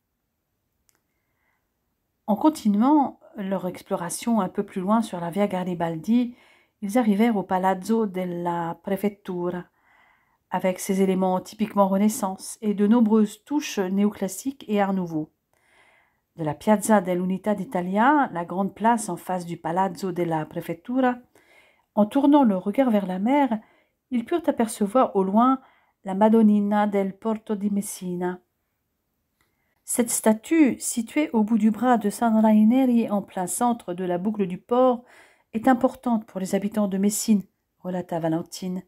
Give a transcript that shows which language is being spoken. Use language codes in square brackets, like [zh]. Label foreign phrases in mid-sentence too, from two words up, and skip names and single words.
[fr] En continuant leur exploration un peu plus loin sur la Via Garibaldi, ils arrivèrent au Palazzo della Prefettura, avec ses éléments typiquement Renaissance et de nombreuses touches néoclassiques et Art Nouveau. De la Piazza dell'Unità d'Italia, la grande place en face du Palazzo della Prefettura, en tournant le regard vers la mer, ils purent apercevoir au loin la Madonnina del Porto di Messina. Cette statue, située au bout du bras de San Raineri en plein centre de la boucle du port, est importante pour les habitants de Messine, relata Valentine.